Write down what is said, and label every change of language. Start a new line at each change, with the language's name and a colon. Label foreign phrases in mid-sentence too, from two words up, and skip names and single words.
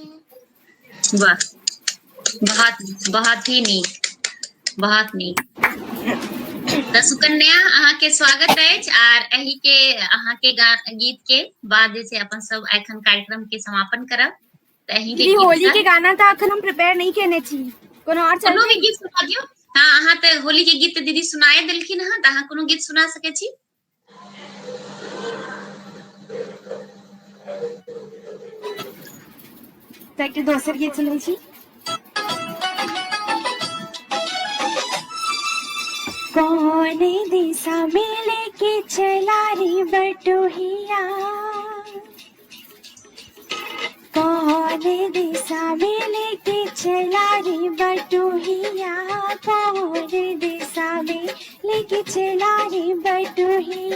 Maithili: वाह, बहुत बहुत ही नीक, बहुत नीक। तो सुकन्या अहाँ के स्वागत है और एही के अहाँ के गीत के बाद जैसे अपन सब एखन कार्यक्रम के समापन करब। तो एही के होली के गाना तो अखन हम प्रिपेयर नहीं केने छी, कोनो और कोनो भी गीत सुना दियो। हाँ, अहाँ तो होली के गीत दीदी सुनाए देलखिन हँ, तो अहाँ कोनो गीत सुना सके छी। तो दोसर गीत सुनै छी।
Bhojpuri: कौन दिशा में लेके चला रे बटोहिया, कौन दिशा में लेके चला रे बटोहिया, कौन दिशा में लेके चला रे बटोहिया।